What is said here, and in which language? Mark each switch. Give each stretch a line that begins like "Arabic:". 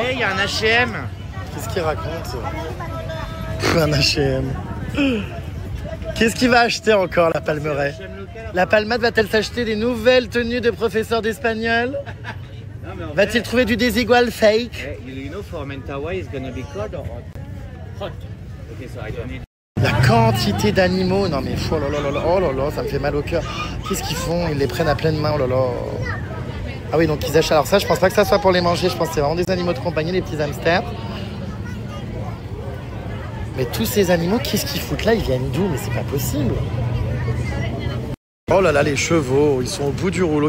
French: Hey, il y a un H&M. Qu'est-ce qu'il raconte? Un H&M. Qu'est-ce qu'il va acheter encore, la Palmeraie? La Palmade va-t-elle s'acheter des nouvelles tenues de professeur d'espagnol? Va-t-il trouver du désigual fake?
English: You know, for Mentawai, it's gonna be cold or hot? Okay, so I don't need...
French: La quantité d'animaux, non mais oh là là là, oh là là, ça me fait mal au cœur. Qu'est-ce qu'ils font? Ils les prennent à pleine main, oh là là. Ah oui, donc ils achètent. Alors ça, je pense pas que ça soit pour les manger, je pense que c'est vraiment des animaux de compagnie, les petits hamsters. Mais tous ces animaux, qu'est-ce qu'ils foutent là? Ils viennent d'où? Mais c'est pas possible. Oh là là, les chevaux, ils sont au bout du rouleau.